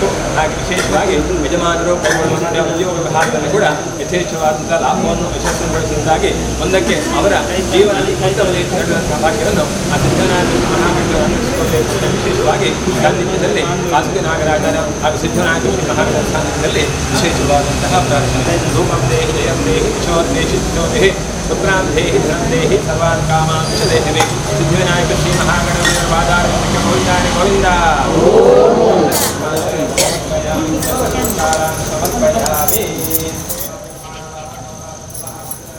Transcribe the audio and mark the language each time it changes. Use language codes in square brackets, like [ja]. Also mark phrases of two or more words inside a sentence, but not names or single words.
[kn] ಹಾಗೆ ವಿಶೇಷವಾಗಿ ಯಜಮಾನರು ಕೈಗೊಳ್ಳುವಂತಹ ಉದ್ಯೋಗ ವ್ಯವಹಾರದಲ್ಲಿ ಕೂಡ ಯಥೇಚ್ಛವಾದಂತಹ ಲಾಭವನ್ನು ಯಶಸ್ಸನ್ನು ಗಳಿಸುವುದಾಗಿ ಒಂದಕ್ಕೆ ಅವರ ಜೀವನ ನಡೆಯುವಂತಹ ಭಾಗ್ಯವನ್ನು ಆ ಸಿದ್ಧವಿನಾಯಕ ಶ್ರೀ ಮಹಾಗಣದೇವರು ಅನುಗ್ರಹಿಸಿಕೊಳ್ಳಬೇಕು. ವಿಶೇಷವಾಗಿ ಸಾನ್ನಿಧ್ಯದಲ್ಲಿ ವಾಸುಕಿ ನಾಗರಾಜರ ಹಾಗೂ ಸಿದ್ಧವಿನಾಯಕ ಶ್ರೀ ಮಹಾಗಣದ ಸಾನ್ನಿಧ್ಯದಲ್ಲಿ ವಿಶೇಷವಾದಂತಹ ಪ್ರಾರ್ಥನೆ [sa] ರೂಪಂ ದೇಹಿ ಜಯಂ ದೇಹಿ ಕಿಶೋರ್ ದೇಹಿ ದೇಹಿ ಶುಕ್ರಾಂ ದೇಹಿ ಧನಂ ದೇಹಿ ಸರ್ವಾನ್ ಕಾಮಾನ್ ದೇಹಿ [kn] ಸಿದ್ಧವಿನಾಯಕ ಶ್ರೀ ಮಹಾಗಣಪತಿಯ ಪಾದಾರವಿಂದಕ್ಕೆ ಗೋವಿಂದಾಯ ಗೋವಿಂದ. [sa] ಸಮರ್ಪಯಾಮಿ